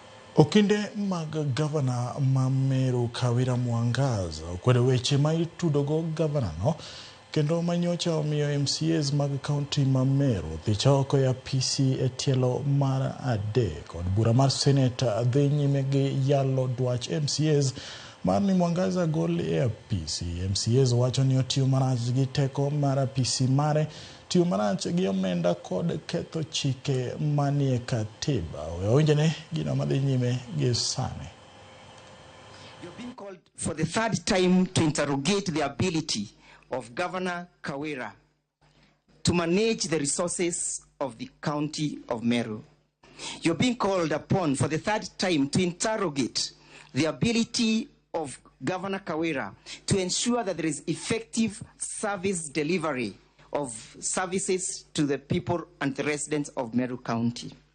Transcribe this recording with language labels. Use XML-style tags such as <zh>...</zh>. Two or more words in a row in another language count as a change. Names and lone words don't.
<luo>Okinde mag Gavana Gavana Mwangaza okwedo weche ma itudogo gavana no kendo manyocha omiyo MCAs mag kaunti ma Meru thicha oko ya PC e tielo mar adek kod bura mar Senate dhi nyime gi yalo dwach MCAs mar ni Mwangaza gol e PC. MCAs wacho ni otiyo marach gi teko mar PC mare, tiyo marach gi omenda kod ketho chike manie katiba. Owinjene gino madhi nyime gi sani.</luo> <en>You're being called for the third time to interrogate the ability of Governor Kawira to manage the resources of the county of Meru. You're being called upon for the third time to interrogate the ability of Governor Kawira to ensure that there is effective service delivery of services to the people and the residents of Meru County.</en>